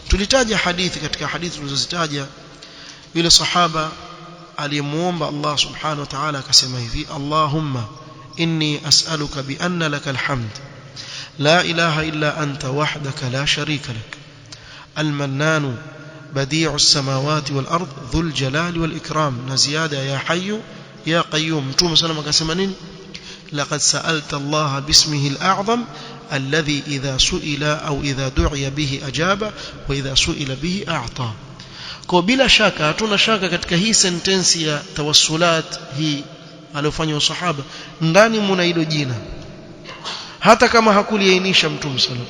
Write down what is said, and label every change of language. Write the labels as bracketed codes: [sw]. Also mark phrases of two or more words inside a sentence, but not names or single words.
[sw] tulitaja hadithi katika hadithi tulizozitaja yule sahaba aliyemuomba Allah [ar] سبحانه وتعالى [sw] akasema hivi [ar] اللهم إني أسألك بأن لك الحمد لا إله إلا أنت وحدك لا شريك لك المنان بديع السماوات والأرض ذو الجلال والإكرام [sw] na ziyada [ar] يا حي يا قيوم [sw] mtume sana akasema nini [ar] لقد سألت الله باسمه الأعظم الذي إذا سئل أو إذا دعي به أجاب وإذا سئل به أعطى. [sw] Kwa bila shaka hatuna shaka katika hii sentensi ya tawassulat hii aliyofanya sahaba ndani mna hilo jina hata kama hakuliainisha mtume sallallahu.